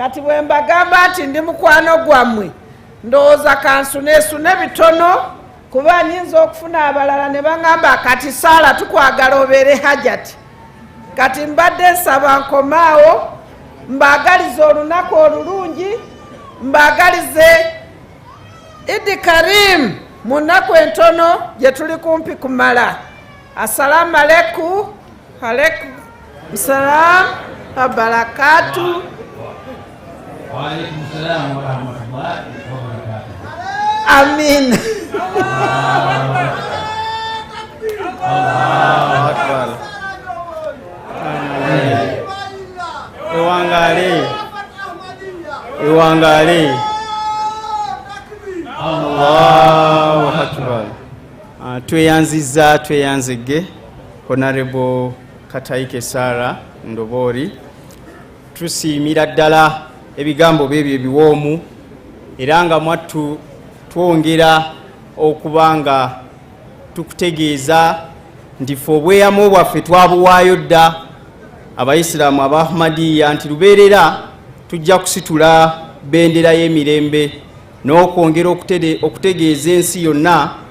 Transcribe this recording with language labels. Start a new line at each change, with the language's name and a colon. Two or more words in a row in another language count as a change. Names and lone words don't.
Ganda: kati bwe mbagamba nti ndi mukwano gwammwe ndowooza kansuneesune bitono kuba nyinza okufuna abalala ne baŋŋamba kati saala tukwagala obeere hajati kati mbadde nsaba nkomaawo mbaagalize olunaku olulungi mbaagalize Idi Karim mu nnaku entono gye tuli kumpi kumala.
Arabic: السلام عليكم. عليكم سلام وبركاته. وعليكم سلام ورحمة الله وبركاته. Amin. الله أكبر.
Ganda: Ewangale.
Arabic: الله أكبر.
Ganda: Tweyanzige Honorable Kataike Sara Ndobori. Tusiimira ddala ebigambo byebyo ebiwoomu era nga mwattu twongera okubanga tukutegeeza nti ffe obweyamo bwaffe twabuwaayo dda abayisiraamu aba Ahmadiyya nti lubeerera tujja kusitula bendera y'emirembe n'okwongera okutegeeza ensi yonna